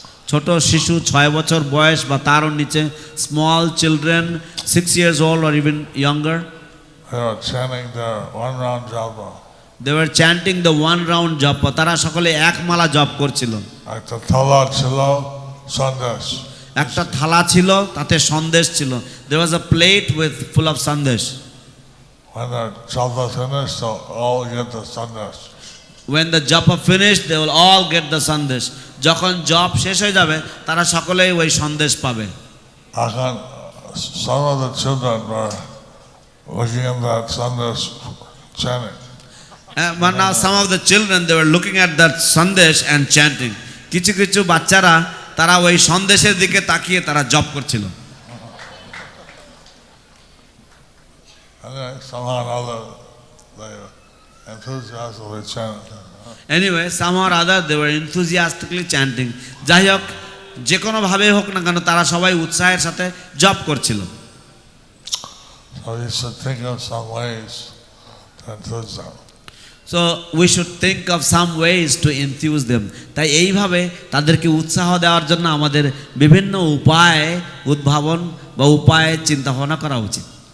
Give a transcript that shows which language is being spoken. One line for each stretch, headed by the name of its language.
Bangla: ছোট শিশু 6 বছর বয়স বা তারও নিচে,
English: Small children 6 years old or even younger, they were chanting their one round japa. they were chanting the one round japa.
Bangla: তারা সকলে এক মালা জপ করছিল। একটা থালা ছিল সন্দেশ, একটা থালা ছিল তাতে সন্দেশ ছিল।
English: there was a plate with full of sandesh. when the japa finished they'll all get the sandesh. when the japa finished they will all get the sandesh.
Bangla: যখন জপ শেষ হয়ে যাবে তারা সকলেই ওই সন্দেশ পাবে। এখন
English: some of the children were looking at that sandesh chanting. But now some of the children they were looking at that sandesh and chanting.
Bangla: কিছু কিছু বাচ্চারা তারা ওই সন্দেশের দিকে তাকিয়ে তারা জপ করছিল।
English: Somehow or other they enthusiastically chanted. Anyway, somehow or other they were enthusiastically chanting.
Bangla: যাই হোক, যে কোনো ভাবে হোক না কেন তারা সবাই উৎসাহের সাথে জপ করছিল।
English: So you should think of some ways to enthuse them. So we should think of some ways to enthuse them.
Bangla: তাই এইভাবে তাদেরকে উৎসাহ দেওয়ার জন্য আমাদের বিভিন্ন উপায় উদ্ভাবন বা উপায় চিন্তা ভাবনা করা উচিত।